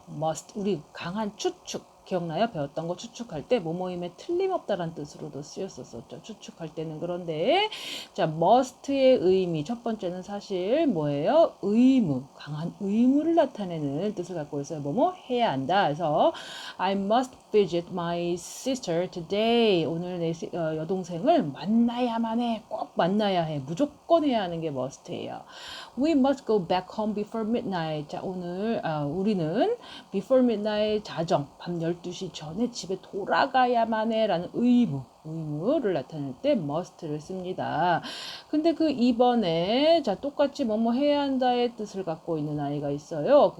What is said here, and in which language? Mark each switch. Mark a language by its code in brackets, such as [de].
[ko] must, 우리 강한 추측. 기억나요? 배웠던 거 추측할 때 뭐뭐임에 틀림없다라는 뜻으로도 쓰였었죠. 추측할 때는. 그런데 자, must의 의미 첫 번째는 사실 뭐예요? 의무, 강한 의무를 나타내는 뜻을 갖고 있어요. 뭐뭐 해야 한다. 그래서 [en] I must visit my sister today. [ko] 오늘 내 여동생을 만나야만 해. 꼭 만나야 해. 무조건 해야 하는 게 must예요. [en] We must go back home before midnight. [ko] 자, 오늘 우리는 before midnight 자정 밤 12시 전에 집에 돌아가야만 해라는 의무를 나타낼 때 must를 씁니다. 근데 그 2번에 자 똑같이 뭐뭐 해야 한다의 뜻을 갖고 있는 아이가 있어요.